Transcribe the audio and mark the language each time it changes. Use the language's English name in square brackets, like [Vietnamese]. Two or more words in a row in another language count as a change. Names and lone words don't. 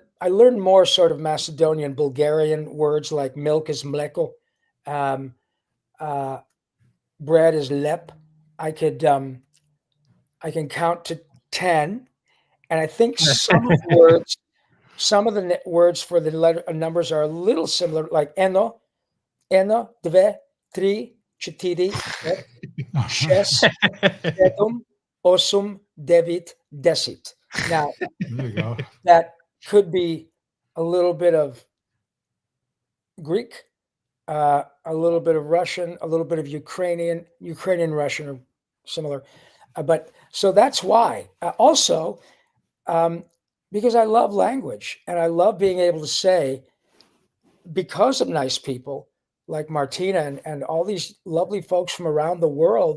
[English] I learned more sort of Macedonian, Bulgarian words like milk is mleko, bread is lep. I can count to 10, and I think some of the words for the numbers are a little similar, like [Macedonian] eno, dve, tri, četiri, pet, šest, sedam, osum, devit, desit. [English] Now, There you go. that could be a little bit of Greek, a little bit of Russian, a little bit of Ukrainian Russian are similar. But so that's why. Also, because I love language and I love being able to say, because of nice people like Martina and all these lovely folks from around the world.